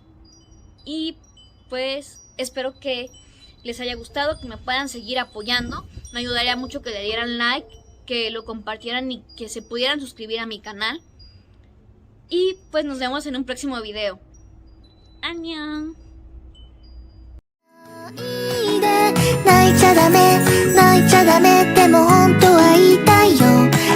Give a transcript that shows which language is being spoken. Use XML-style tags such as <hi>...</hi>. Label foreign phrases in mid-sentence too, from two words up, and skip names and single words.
<es>Y pues espero que les haya gustado, que me puedan seguir apoyando. Me ayudaría mucho que le dieran like, que lo compartieran y que se pudieran suscribir a mi canal. Y pues nos vemos en un próximo video. ¡Annyeong!</es> <ja>泣いちゃダメでも本当は言いたいよ</ja>